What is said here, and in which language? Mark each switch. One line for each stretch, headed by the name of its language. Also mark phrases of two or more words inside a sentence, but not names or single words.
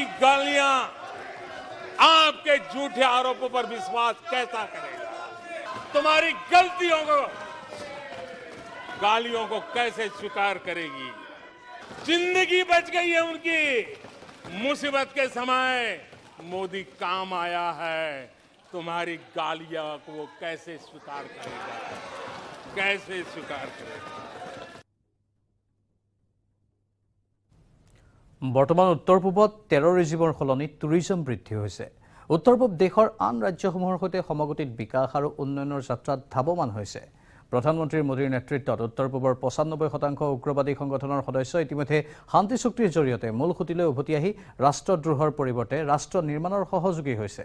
Hindi: गालियां आपके झूठे आरोपों पर विश्वास कैसा करेगा तुम्हारी गलतियों को गालियों को कैसे स्वीकार करेगी जिंदगी बच गई है उनकी मुसीबत के समय मोदी काम आया है तुम्हारी गालियां को वो कैसे स्वीकार करेगा कैसे स्वीकार करेगा
Assamese: বৰ্তমান উত্তৰ পূবত টেৰৰিজিমৰ সলনি টুৰিজম বৃদ্ধি হৈছে উত্তৰ পূব দেশৰ আন ৰাজ্যসমূহৰ সৈতে সমগতিত বিকাশ আৰু উন্নয়নৰ যাত্ৰাত ধাৱমান হৈছে প্ৰধানমন্ত্ৰী মোদীৰ নেতৃত্বত উত্তৰ পূবৰ ৯৫% উগ্ৰবাদী সংগঠনৰ সদস্য ইতিমধ্যে শান্তি চুক্তিৰ জৰিয়তে মূল খুঁটিলৈ উভতি আহি ৰাষ্ট্ৰদ্ৰোহৰ পৰিৱৰ্তে ৰাষ্ট্ৰ নিৰ্মাণৰ সহযোগী হৈছে।